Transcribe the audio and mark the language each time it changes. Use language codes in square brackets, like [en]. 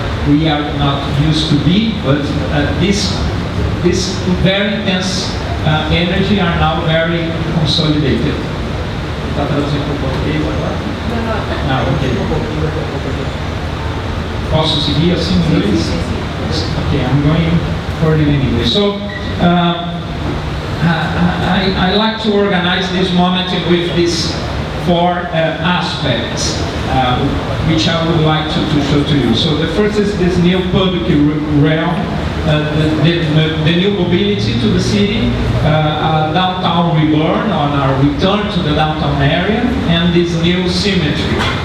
[en] We are not used to be, but this very intense energy are now very consolidated. [pt] Está traduzindo para o português agora? Ah, ok. Posso seguir assim em inglês? [en] Okay, I'm going for it in English. So, I like to organize this moment with these four aspects, which I would like to show to you. So the first is this new public realm, the new mobility to the city, downtown reborn, on our return to the downtown area, and this new symmetry.